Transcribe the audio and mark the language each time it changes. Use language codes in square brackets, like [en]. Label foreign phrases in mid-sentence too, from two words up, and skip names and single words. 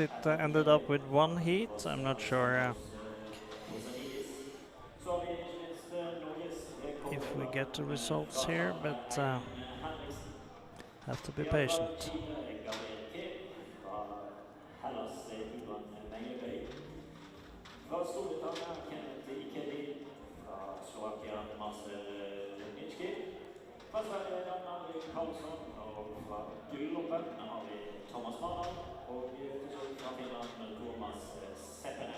[en] It ended up with one heat. I'm not sure if we get the results here, but have to be patient. [no] Fra Sverige har vi Karlsson, og fra Gloppen har vi Thomas Mardal, og til slutt fra Finland med Thomas Sepponen.